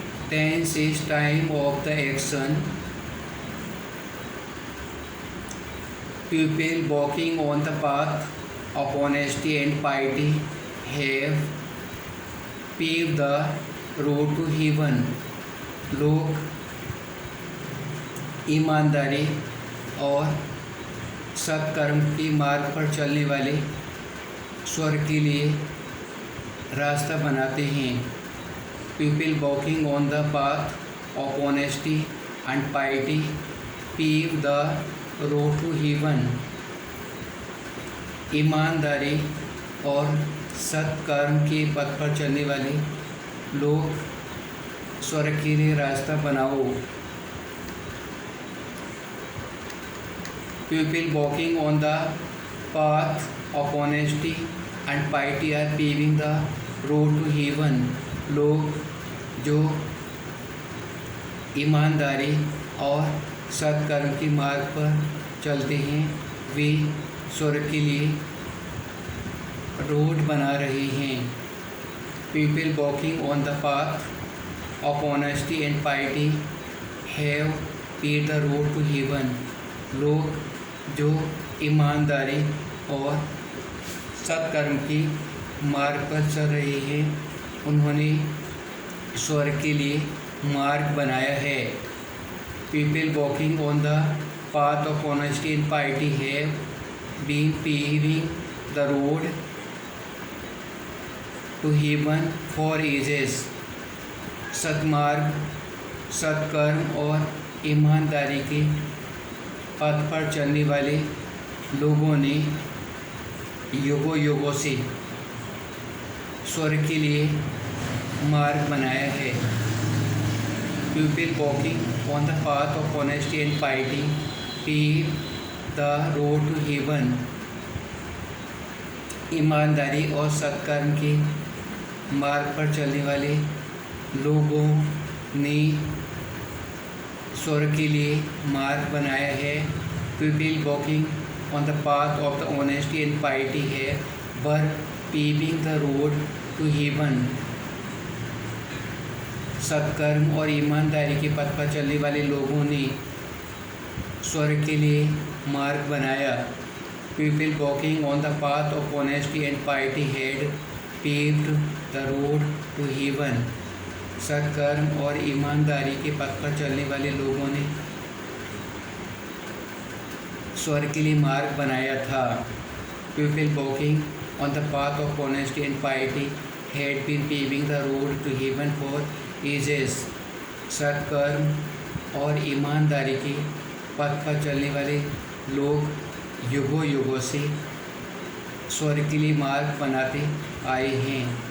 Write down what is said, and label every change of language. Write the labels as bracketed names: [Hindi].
[English] Tense is time of the action. People walking on the path of honesty and piety have paved the road to heaven. [Hindi] लोग ईमानदारी और सत्कर्म की मार्ग पर चलने वाले स्वर्ग के लिए रास्ता बनाते हैं. [English] People walking on the path of honesty and piety pave the road to heaven. [Hindi] ईमानदारी और सत्कर्म के पथ पर चलने वाले लोग स्वर्ग के लिए रास्ता बनाओ. [English] People walking on the path of honesty and piety are paving the road to heaven. [Hindi] लोग जो ईमानदारी और सत्कर्म की मार्ग पर चलते हैं वे स्वर्ग के लिए रोड बना रहे हैं. [English] People walking on the path of honesty and piety have paved the road to heaven. [Hindi] लोग जो ईमानदारी और सत्कर्म की मार्ग पर चल रहे हैं उन्होंने स्वर्ग के लिए मार्ग बनाया है. [English] People walking on the path of honesty and piety have been paving the road to heaven for ages. [Hindi] सत्मार्ग, सत्कर्म और ईमानदारी के पथ पर चलने वाले लोगों ने युगों युगों से स्वर्ग के लिए मार्ग बनाया है. [English] People walking on the path of honesty and piety pave the road to heaven. [Hindi] ईमानदारी और सत्कर्म के मार्ग पर चलने वाले लोगों ने स्वर्ग के लिए मार्ग बनाया है. [English] People walking on the path of the honesty and piety were paving the road to heaven. [Hindi] सत्कर्म और ईमानदारी के पथ पर चलने वाले लोगों ने स्वर्ग के लिए मार्ग बनाया. [English] People walking on the path of honesty and piety had paved the road to heaven. [Hindi] सत्कर्म और ईमानदारी के पथ पर चलने वाले लोगों ने स्वर्ग के लिए मार्ग बनाया था. [English] People walking on the path of honesty and piety had been paving the road to heaven for ages. [Hindi] सत्कर्म और ईमानदारी के पथ पर चलने वाले लोग युगों युगों से स्वर्ग के लिए मार्ग बनाते आए हैं.